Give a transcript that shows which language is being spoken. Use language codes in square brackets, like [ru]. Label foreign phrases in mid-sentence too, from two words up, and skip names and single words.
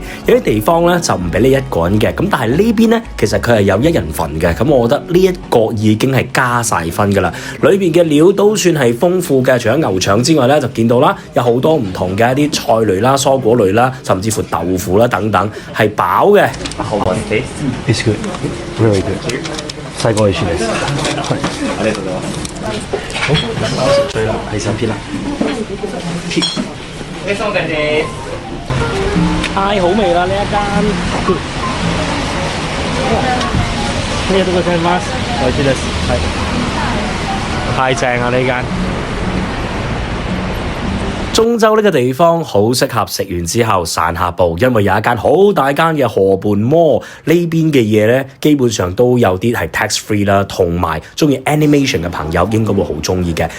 [yue] 有啲地方咧就唔俾你一個人嘅，咁但係呢邊咧其實佢係有1人份嘅，咁我覺得呢一個已經係加晒分㗎啦。裏邊嘅料都算係豐富嘅，除咗牛腸之外咧，就見到啦有好多唔同嘅一啲菜類啦、蔬果類啦，甚至乎豆腐啦等等，係飽嘅。好玩啲。 [en] It's good, really good。 [yue] 細個嘅處理。 [ja] ありがとうございます。 [yue] 好，最後係手片啦。太好味啦呢一間。 [ja] ありがとうございます。美味しいです。 [yue] 係。太正啊呢間。中洲呢個地方好適合食完之後散下步，因為有一間好大間嘅河畔摩，呢邊嘅嘢呢，基本上都有啲係 [en] tax free [yue] 啦，同埋中意 animation 嘅朋友應該會好中意嘅。